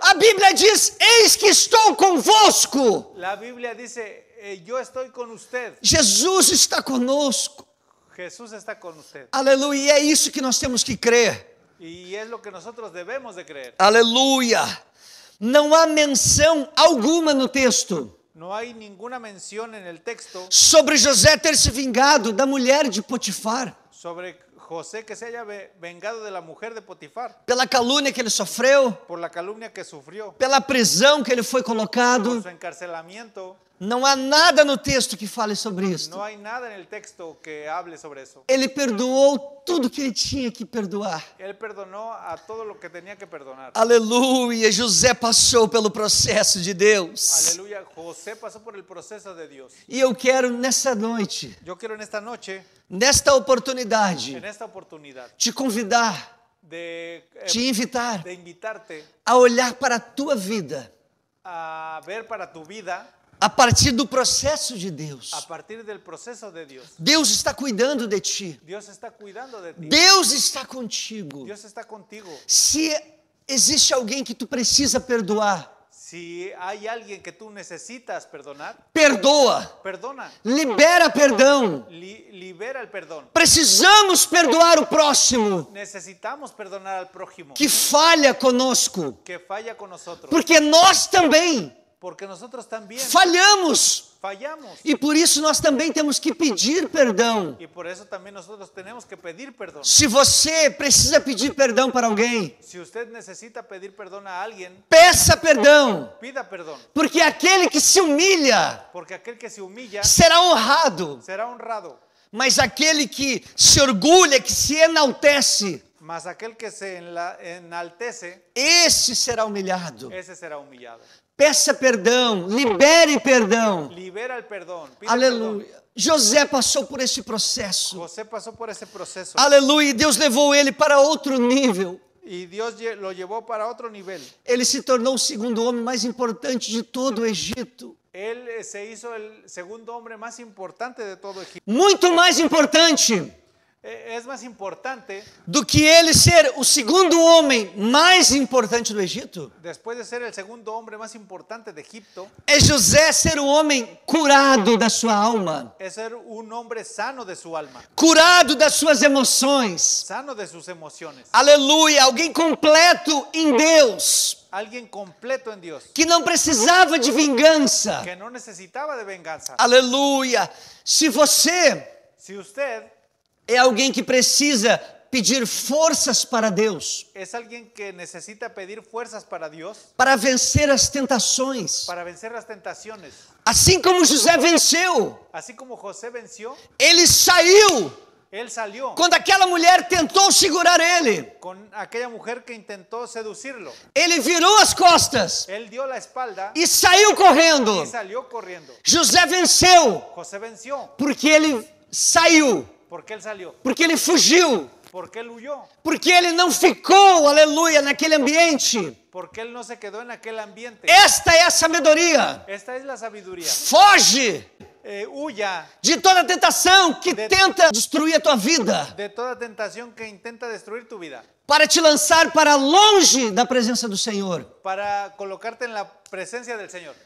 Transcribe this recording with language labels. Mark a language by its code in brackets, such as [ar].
[pt] A Bíblia diz: Eis que estou convosco. [es] La Biblia dice, yo estoy con usted. [pt] Jesus está conosco. [es] Jesús está con usted. [pt] Aleluia. E é isso que nós temos que crer. [es] Y es lo que nosotros debemos de creer. [pt] Aleluia. Não há menção alguma no texto [es] No hay ninguna mención en el texto [pt] sobre José ter se vingado da mulher de Potifar, [es] sobre José que se haya vengado de la mujer de Potifar, [pt] pela calúnia que ele sofreu, [es] por la calumnia que sufrió, [pt] pela prisão que ele foi [es] por [pt] colocado. [es] su encarcelamiento. [pt] Não há nada no texto que fale sobre isso. [es] No hay nada en el texto que hable sobre eso. [pt] Ele perdoou tudo que ele tinha que perdoar. [es] Él perdonó a todo lo que tenía que perdonar. [pt] Aleluia, José passou pelo processo de Deus. [es] Aleluya, José pasó por el proceso de Dios. [pt] E eu quero nessa noite, [es] Yo quiero en esta noche, [pt] nesta oportunidade, [es] en esta oportunidad, [pt] te convidar, [es] te invitar de invitarte [pt] a olhar para a tua vida [es] a ver para tu vida [pt] a partir do processo de Deus. [es] a partir del proceso de Dios. [pt] Deus está cuidando de ti. [es] Dios está cuidando de ti. [pt] Deus está contigo. [es] Dios está contigo. [pt] Se existe alguém que tu precisa perdoar, [es] Si hay alguien que tú necesitas perdonar, [pt] perdoa. [es] perdona. [pt] Libera perdão. [es] Libera el perdón. [pt] Precisamos perdoar o próximo [es] Necesitamos perdonar al prójimo [pt] que falha conosco, [es] que falla con nosotros. [pt] porque nós também [es] Porque nosotros también [pt] falhamos. [es] fallamos. [pt] E por isso nós também temos que pedir perdão. [es] Y por eso también nosotros tenemos que pedir perdón. [pt] Se você precisa pedir perdão para alguém, [es] Si usted necesita pedir perdón a alguien, [pt] peça perdão, [es] pida perdón. [pt] porque aquele que se humilha [es] Porque aquel que se humilla [pt] será honrado, [es] será honrado. [pt] mas aquele que se orgulha, que se enaltece, [es] Mas aquel que se enaltece, [pt] esse será humilhado. [es] ese será humillado. [pt] Peça perdão, libere perdão. [es] Libera el perdón. Pide [pt] Aleluia. José passou por esse processo. [es] perdón. José pasó por ese proceso. [pt] Aleluia. E Deus levou ele para outro nível. [es] Y Dios lo llevó para otro nivel. [pt] Ele se tornou o segundo homem mais importante de todo o Egito. [es] Él se hizo el segundo hombre más importante de todo Egipto. [pt] Muito mais importante [es] Es más importante, [pt] do que ele ser o segundo homem mais importante do Egito, [es] después de ser el segundo hombre más importante de Egipto, [pt] é José ser o homem curado da sua alma, [es] es ser un hombre sano de su alma, [pt] curado das suas emoções. [es] sano de sus emociones. [pt] Aleluia. Alguém completo em Deus, [es] Alguien completo en Dios, [pt] que não precisava de vingança. [es] que no necesitaba de venganza. [pt] Aleluia. Se você [es] Si usted [pt] é alguém que precisa pedir forças para Deus, [es] es alguien que necesita pedir fuerzas para Dios, [pt] para vencer as tentações, [es] para vencer las tentaciones, [pt] assim como José venceu, [es] así como José venció, [pt] ele saiu [es] él salió [pt] quando aquela mulher tentou segurar ele. [es] con aquella mujer que intentó seducirlo. [pt] Ele virou as costas [es] Él dio la espalda [pt] e saiu correndo. [es] y salió corriendo. [pt] José venceu [es] José venció [pt] porque ele saiu, [es] porque él salió, [pt] porque ele fugiu, [es] porque él huyó, [pt] porque ele não ficou, aleluia, naquele ambiente. [es] porque él no se quedó en aquel ambiente. [pt] Esta é a sabedoria. [es] Esta es la sabiduría. [pt] Foge [es] Huya [pt] de toda tentação que tenta destruir a tua vida, [es] de toda tentación que intenta destruir tu vida, [pt] para te lançar para longe da presença do Senhor. [es] para colocarte en la presencia del Señor.